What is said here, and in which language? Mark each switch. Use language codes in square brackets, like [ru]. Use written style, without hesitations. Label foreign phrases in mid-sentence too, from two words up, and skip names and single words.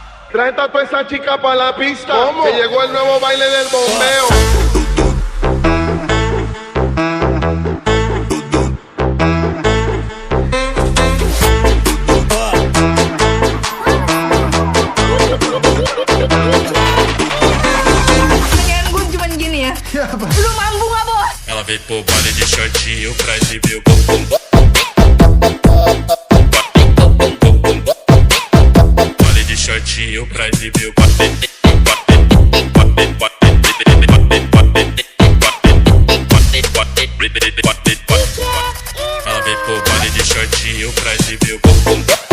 [es] Trae toda esa chica para la pista. ¿Cómo? Que llegó el nuevo baile del bombeo. [id] Pengen gue cuman gini ya. Lu mampu gak bos? [pt] Ela veio pro baile de shortinho pra exibir o bumbum. Baile de shortinho pra exibir o Ela veio pro baile de shortinho pra exibir o bumbum.